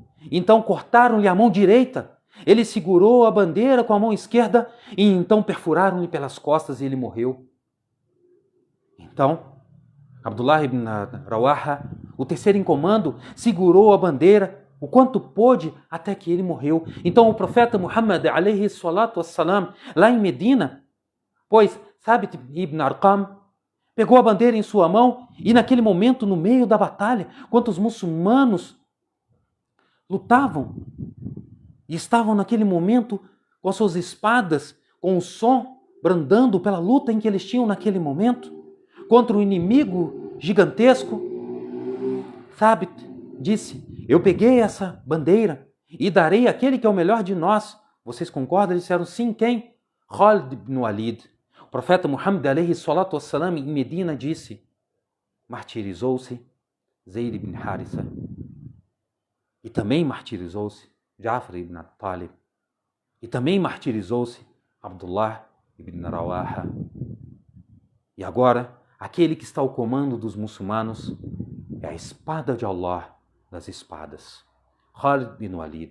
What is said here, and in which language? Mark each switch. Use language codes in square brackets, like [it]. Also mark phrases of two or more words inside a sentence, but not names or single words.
[pt] Então cortaram-lhe a mão direita. Ele segurou a bandeira com a mão esquerda e então perfuraram-lhe pelas costas e ele morreu. Então, Abdullah ibn Rawaha, o terceiro em comando, segurou a bandeira o quanto pôde até que ele morreu. Então o profeta Muhammad, [ar] عليه الصلاة والسلام, [pt] lá em Medina, pois Thabit ibn Arqam pegou a bandeira em sua mão e naquele momento, no meio da batalha, quando os muçulmanos lutavam e estavam naquele momento com as suas espadas, com o som brandando pela luta em que eles tinham naquele momento, contra o inimigo gigantesco, Thabit disse, eu peguei essa bandeira e darei àquele que é o melhor de nós. Vocês concordam? Eles disseram, sim, quem? Khalid ibn Walid. O profeta Muhammad, [ar] عليه الصلاة والسلام, [pt] em Medina disse, martirizou-se Zayd ibn Haritha. E também martirizou-se Ja'far ibn Abi Talib. E também martirizou-se Abdullah ibn Rawaha. E agora, aquele que está ao comando dos muçulmanos é a espada de Allah das espadas, Khalid bin Walid.